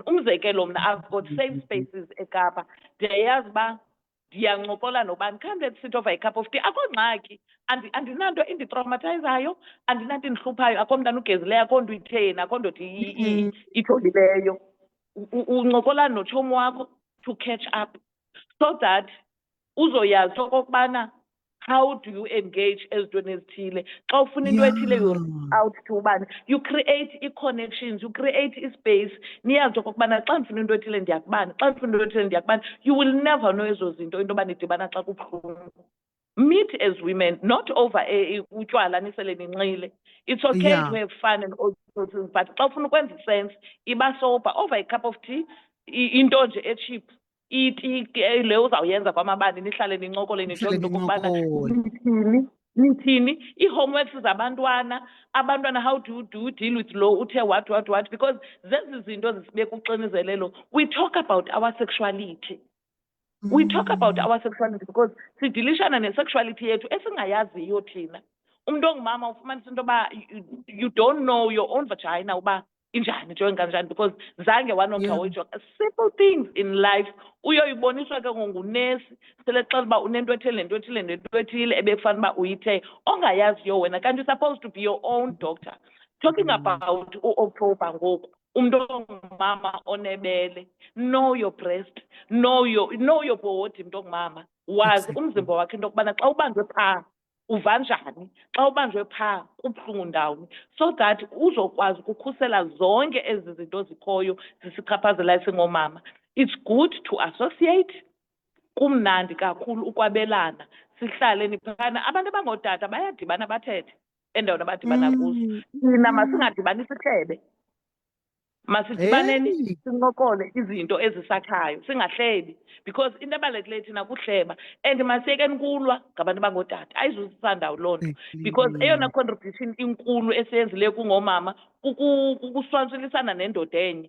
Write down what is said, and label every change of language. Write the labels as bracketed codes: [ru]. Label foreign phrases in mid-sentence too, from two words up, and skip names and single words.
[xh] Umzekelo mna [en] I've got safe spaces [xh] eKapa, ndiyayazi uba ndiyancokola nobani, [en] come let's sit over a cup of tea, [xh] akho ngxaki, andinanto inditraumatizayo, andinanto indihluphayo, akho mntana ugezileyo, akho nto itheni, akho nto itholileyo. Uncokola notshomi wakho [en] to catch up so that [xh] uzoyazi okokubana [en] how do you engage [xh] ezintweni ezithile. Xa ufuna into ethile [en] you're out to [xh] ubani, [en] you create i-connections, you create i-space, [xh] niyazi okokubana xa ndifuna into ethile ndiyakubani, xa ndifuna into ethile ndiyakubani. [en] You will never know [xh] ezo zinto into yoba nidibana xa kubuhlungu. [en] meet as women, not over [xh] utywala nisele ninxile. [en] It's okay Yeah. to have fun and all sorts of, but [xh] xa ufuna ukwenza [en] sense, iba sober over a cup of tea, [xh] into nje e-cheap. Iti le uzawuyenza kwamabani nihlale nincokole nijonge into okokubana nithini ii-homeworks zabantwana, abantwana [en] how do you deal with [xh] lo uthe what, because zezi zinto zisibeka uxinizelelo. [en] We talk about our sexuality. We talk about our sexuality because [xh] sidilishana ne-sexuality yethu esingayaziyo thina. Umuntu ongumama ufumanisa into yoba [en] you don't know your own vagina [xh] uba injani nje kanjani because zange wanokha woyijonga. [en] Simple things in life [xh] uyoyiboniswa ke ngunesi sele xela uba unento ethile nento ethile nento ethile ebekufanele uba uyithe ongayaziyo wena kanti [en] you're supposed to be your own doctor. Talking about [xh] u-October ngoku umuntu ongumama onebele, [en] know your breast, know your body [xh] umuntu ongumama, wazi umzimba wakhe into yokubana xa ubanjwe phaa uva njani, xa ubanjwe phaa kubuhlungu ndawoni, [en] so that [xh] uzokwazi ukukhusela zonke ezi zinto zikhoyo zisichaphazelayo singomama. [en] It's good to associate, [xh] kumnandi kakhulu ukwabelana, sihlale niphana. Abantu abangootata bayadibana bathethe endaweni abadibana kuzo. Thina masingadibani sihlebe. Masidibaneni sincokole izinto ezisakhayo singahlebi because into ebalulekileyo thina kuhleba and masiyekeni kulwa ngabantu abangootata ayizuzisa ndawo loo nto because eyona contribution inkulu esiyenzileyo kungomama kukuswantshulisana nendoda enye.